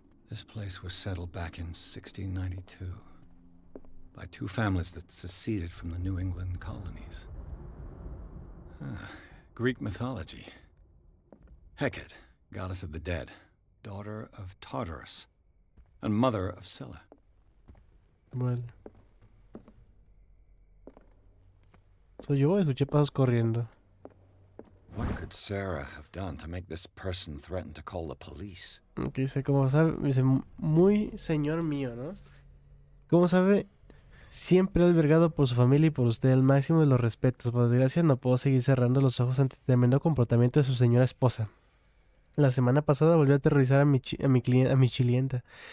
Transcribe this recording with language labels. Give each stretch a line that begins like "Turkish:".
English: This place was settled back in 1692 by two families that seceded from the New England colonies. Greek mythology. Hecate, goddess of the dead, daughter of Tartarus, and mother of Scylla.
Spanish: Vale. Soy yo, escuché pasos corriendo.
English: What could Sarah have done to make this person threaten to call the police?
Spanish: Ok, dice, como sabe, dice, muy señor mío, ¿no? Como sabe, siempre albergado por su familia y por usted, el máximo de los respetos. Por desgracia, no puedo seguir cerrando los ojos ante el tremendo comportamiento de su señora esposa. La semana pasada volvió a aterrorizar a mi chilienta.